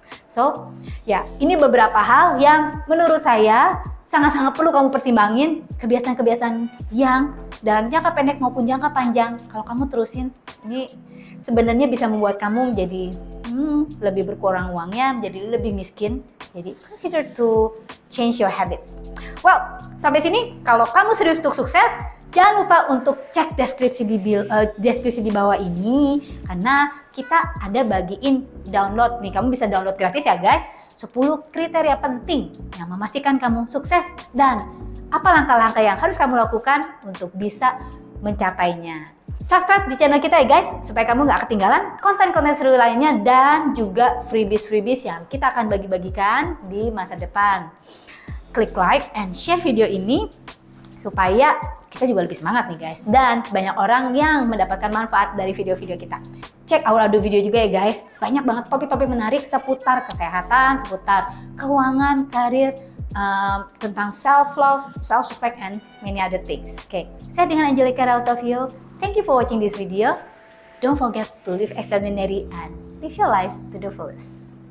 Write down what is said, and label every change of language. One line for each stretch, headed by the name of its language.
Indonesian: So, ya ini beberapa hal yang menurut saya sangat-sangat perlu kamu pertimbangin. Kebiasaan-kebiasaan yang dalam jangka pendek maupun jangka panjang, kalau kamu terusin, ini sebenarnya bisa membuat kamu menjadi lebih berkurang uangnya, menjadi lebih miskin. Jadi
English: consider to change your habits.
Indonesian: Well, sampai sini kalau kamu serius untuk sukses, jangan lupa untuk cek deskripsi di bawah ini, karena kita ada bagiin download nih. Kamu bisa download gratis ya guys, 10 kriteria penting yang memastikan kamu sukses dan apa langkah-langkah yang harus kamu lakukan untuk bisa mencapainya. Subscribe di channel kita ya guys, supaya kamu nggak ketinggalan konten-konten seru lainnya dan juga freebies-freebies yang kita akan bagi-bagikan di masa depan. Klik
English: like and share
Indonesian: video ini supaya kita juga lebih semangat nih guys, dan banyak orang yang mendapatkan manfaat dari video-video kita. Cek
English: our other video
Indonesian: juga ya guys, banyak banget topik-topik menarik seputar kesehatan, seputar keuangan, karir, tentang self-love, self-respect,
English: and many other things.
Indonesian: Oke, saya dengan Angelica Relsavio.
English: Thank you for watching this video. Don't forget to live extraordinary and live your life to the fullest.